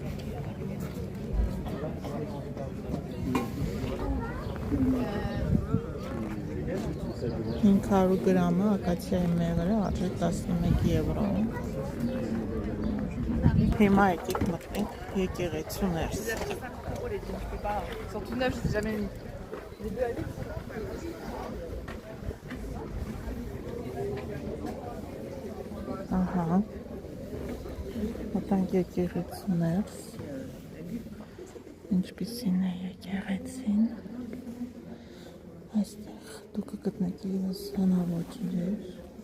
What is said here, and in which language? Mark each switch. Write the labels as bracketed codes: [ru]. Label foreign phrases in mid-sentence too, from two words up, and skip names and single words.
[hy] $500 գրամը ակացիայի մեղրը արժի 11 եվրո։ Հիմա եկեք մտնենք եկեղեցու ներս։ [fr] Surtout neuf, je sais jamais mis. [hy] Ահա, մտանք եկեղեցու ներս, ինչպիսին է եկեղեցին, այստեղ դուք կգտնեք իրենց հնաոճ իրեր,